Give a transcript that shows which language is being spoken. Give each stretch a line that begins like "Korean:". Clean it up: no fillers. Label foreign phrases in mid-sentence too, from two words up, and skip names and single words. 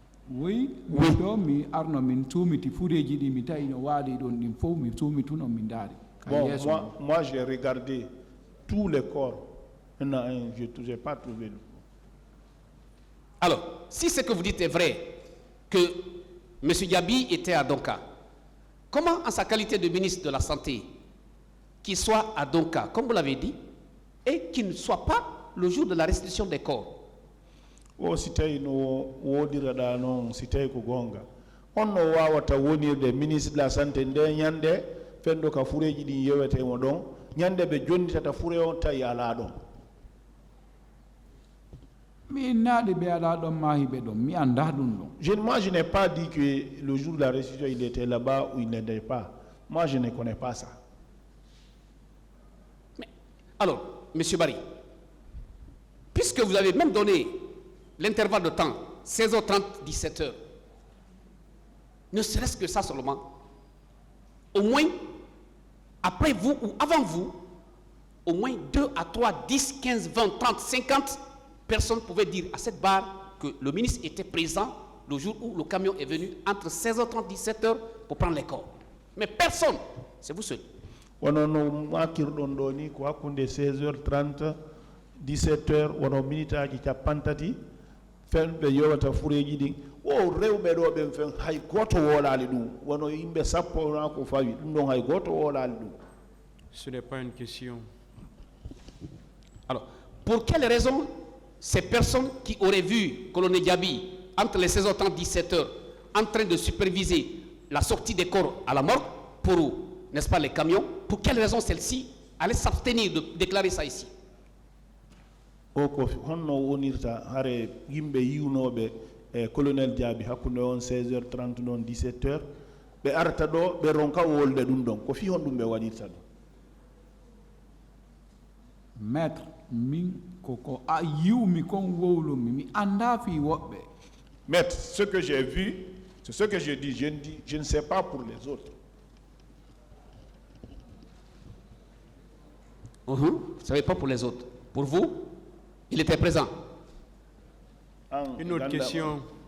French: Oui,
Fula: mi ɗo mi arno min tumiti fureji ɗi mi tawi no waali ɗon ɗin fof mi tumituno min daari.
French: Bon, moi j'ai regardé tous les corps. Non, je n'ai pas trouvé le. Alors, si ce que vous dites est vrai, que M. Diaby était à Donka, comment, en sa qualité de ministre de la Santé, qu'il soit à Donka, comme vous l'avez dit, et qu'il ne soit pas le jour de la restitution des corps?
Fula: O si tawi no wodiraɗa noon si tawi ko gonga on no wawata wonirde
French: ministre de la santé
Fula: nde ñande fenndo ka fureji ɗin yewetemo ɗon ñande ɓe jonnitata fure on tawi ala ɗon. Mi naaɗi ɓe ala ɗon maahiɓe ɗon mi annda ɗum ɗon.
French: Moi je n'ai pas dit que le jour de la restitution il était là-bas ou il n'était pas. Moi je ne connais pas ça. Mais, alors, M. Barry, puisque vous avez même donné l'intervalle de temps, 16h30, 17h, ne serait-ce que ça seulement, au moins, après vous ou avant vous, au moins 2 à 3, 10, 15, 20, 30, 50 personnes pouvaient dire à cette barre que le ministre était présent le jour où le camion est venu entre 16h30 et 17h pour prendre les corps. Mais personne, c'est vous seul.
Fula: Wono no makirɗon ɗo ni ko hakkunde 16h30 17h wono minitaji capantati fen ɓe yowata fureji ɗin o rewɓe ɗo ɓen fen hay goto wolali ɗum wono yimɓe sappo na ko fawi ɗum ɗon hay goto wolali ɗum.
French: Ce n'est pas une question. Alors, pour quelle raison ces personnes qui auraient vu colonel Diaby entre les 16h30 et 17h en train de superviser la sortie des corps à la morgue pour, n'est-ce pas, les camions, pour quelle raison celle-ci allait s'abstenir de déclarer ça ici?
Fula: O ko honno wonirta hare yimɓe yiwnoɓe colonel Diaby hakkunde on 16h30 ɗon 17h ɓe arta ɗo ɓe ronka wolde ɗum ɗon ko fi hon ɗum ɓe waɗirta ɗum. Maître min koko a yiwmi kon wowlumi mi anda fi woɓɓe.
French: Maître, ce que j'ai vu, c'est ce que je dis, je ne sais pas pour les autres. Vous ne savez pas pour les autres. Pour vous, il était présent. Une autre question.